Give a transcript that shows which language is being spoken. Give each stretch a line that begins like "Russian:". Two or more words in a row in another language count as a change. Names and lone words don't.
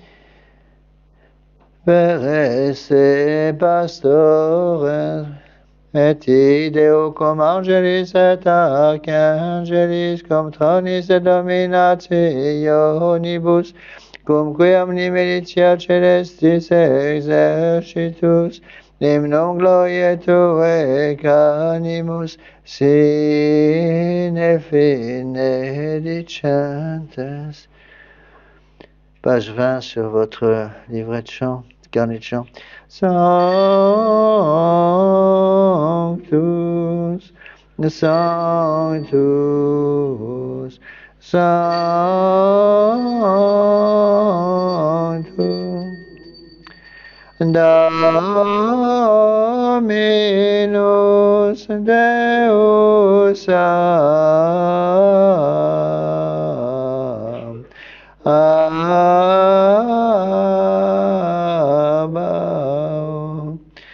Latin: per esse pastores, et ideo cum angelis et archangelis, cum tronis et dominationibus, cum omni militia celestis exercitus, Hymnum glorie Tuae canimus sine fine dicentes.
French: Page 20 sur votre livret de chant, carnet de chant.
Latin: Sanctus Sanctus, Sanctus, Dominus Deus Abba,